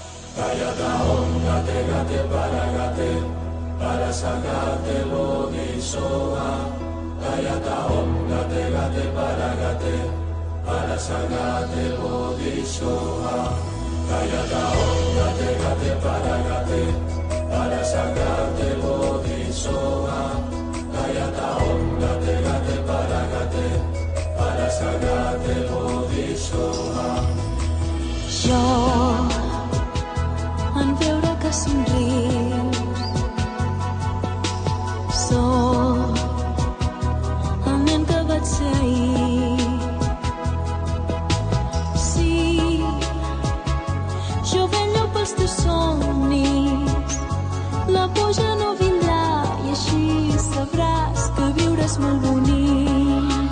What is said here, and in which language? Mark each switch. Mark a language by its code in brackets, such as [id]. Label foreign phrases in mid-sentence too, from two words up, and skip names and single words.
[sa] Gayata Om Gate Gate Paragate Parasagate Bodhisoha Gayata Om Gate Gate Paragate Parasagate Bodhisoha Gayata Om Gate Gate Paragate Parasagate Bodhisoha Gayata Om Gate Gate Paragate Parasagate Bodhisoha. [ca] Jo, en veure que somrius, sóc el nen que vaig ser ahir. Sí, jo vello pels teus somnis, la pluja no vindrà i així sabràs que viure és molt bonic.